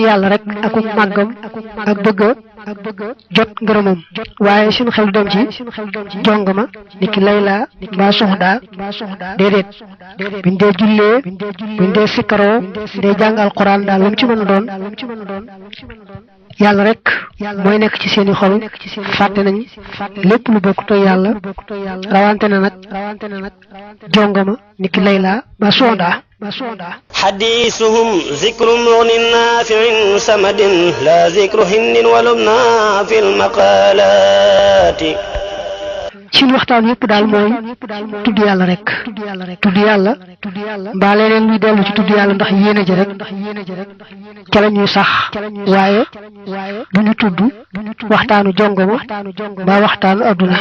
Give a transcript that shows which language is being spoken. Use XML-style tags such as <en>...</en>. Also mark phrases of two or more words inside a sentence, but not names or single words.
<wo>yàlla rek ak màggam ak bëgg jot ngërëmam waaye seen xel du dem ci jongama niki layla mbaa soxda déedéet buñ dee jullee buñ dee sikkaroo dee jàng alquran daal lu mu ci mën a doon yàlla rek mooy nekk ci seeni xol fàtte nañ lépp lu bokkut ak yàlla rawante na nag jongama niki layla mbaa soxda</wo> <ar>حديثهم ذكر مغن نافع سمد لا ذكر هند ولبنى في المقالات</ar> <wo>seen waxtaan yépp daal mooy tudd yàlla rek tudd yàlla mbaa leneen luy dellu ci tudd yàlla ndax yéene ja rek ca la ñuy sax waaye du ñu tudd waxtaanu jongoma mbaa waxtaanu adduna</wo>